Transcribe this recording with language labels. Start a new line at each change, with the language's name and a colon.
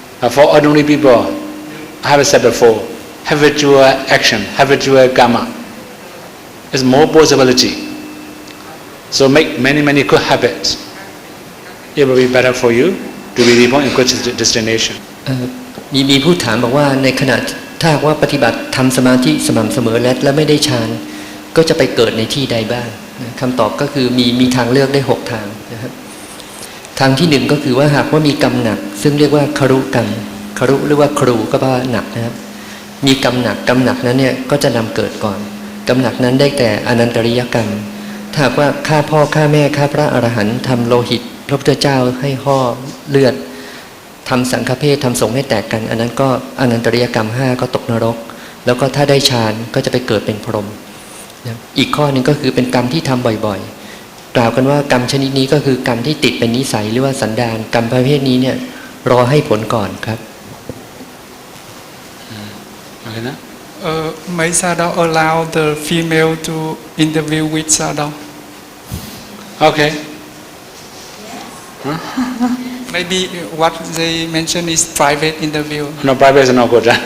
English: For ordinary people, I have said before, habitual action, habitual karma, is more possibility. So make many good habits. It will be better for you to be reborn in good destination.
Thai: มีผู้ถามบอกว่าในขณะถ้าว่าปฏิบัติทำสมาธิสม่ำเสมอและไม่ได้ฌานก็จะไปเกิดในที่ใดบ้างคำตอบก็คือมีทางเลือกได้6ทางนะครับทางที่1ก็คือว่าหากว่ามีกรรมหนักซึ่งเรียกว่าครุกรรมครุหรือว่าครูก็แปลว่าหนักนะครับมีกรรมหนักนั้นเนี่ยก็จะนำเกิดก่อนกรรมหนักนั้นได้แต่อนันตริยกรรมถ้าหากว่าฆ่าพ่อฆ่าแม่ฆ่าพระอรหันต์ทำโลหิตพระพุทธเจ้าให้ห่อเลือด ทำสังฆเพศทำสงฆ์ให้แตกกันอันนั้นก็อนันตริยกรรม5ก็ตกนรกแล้วก็ถ้าได้ฌานก็จะไปเกิดเป็นพรหมอีกข้อหนึ่งก็คือเป็นกรรมที่ทำบ่อยๆกล่าวกันว่ากรรมชนิดนี้ก็คือกรรมที่ติดเป็นนิสัยหรือว่าสันดานกรรมประเภทนี้เนี่ยรอให้ผลก่อนครับ
English: May Sadao allow the female to interview with Sadao? Okay. Maybe what they mention is private interview. No, private is not good.